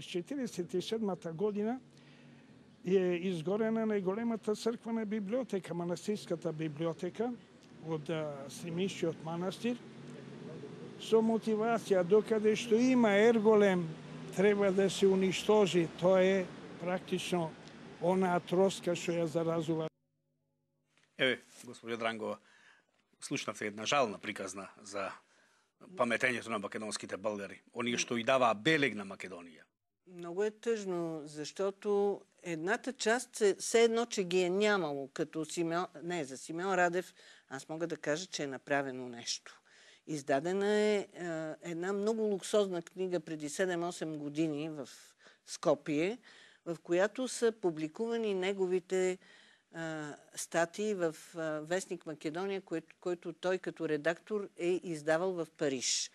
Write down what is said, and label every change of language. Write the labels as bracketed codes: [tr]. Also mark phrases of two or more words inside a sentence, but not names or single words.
[mk] 1947 година е изгорена најголемата црквена библиотека, манастирската библиотека од Стрмишиот манастир, со мотивација докаде што има ерголем треба да се уништожи. Тоа е практично онаа троска што ја заразува. Еве, господја Дрангова, слушнавте една жална приказна за паметењето на македонските българи, оние што и даваа белег на Македонија. [bg] Много е тъжно, защото едната част все едно, че ги е нямало, като за Симеон Радев, аз мога да кажа, че е направено нещо. Издадена е една много луксозна книга преди 7-8 години в Скопие, в която са публикувани неговите статии в Вестник Македония, който той като редактор е издавал в Париж.